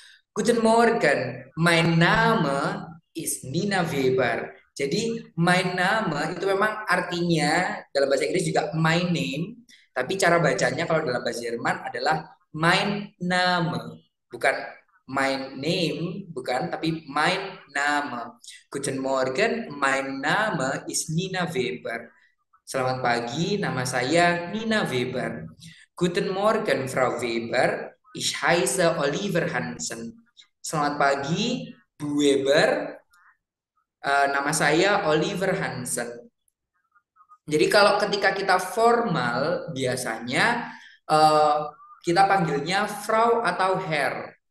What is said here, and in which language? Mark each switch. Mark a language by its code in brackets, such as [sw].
[de] Guten Morgen, mein Name ist Nina Weber. [id] Jadi, mein Name itu memang artinya dalam bahasa Inggris juga my name, tapi cara bacanya kalau dalam bahasa Jerman adalah mein Name, bukan my name, bukan, tapi mein Name. [de] Guten Morgen, mein Name ist Nina Weber. [id] Selamat pagi, nama saya Nina Weber. [de] Guten Morgen, Frau Weber. Ich heiße Oliver Hansen. [id] Selamat pagi, Bu Weber. Nama saya Oliver Hansen. Jadi kalau ketika kita formal, biasanya kita panggilnya Frau atau Herr.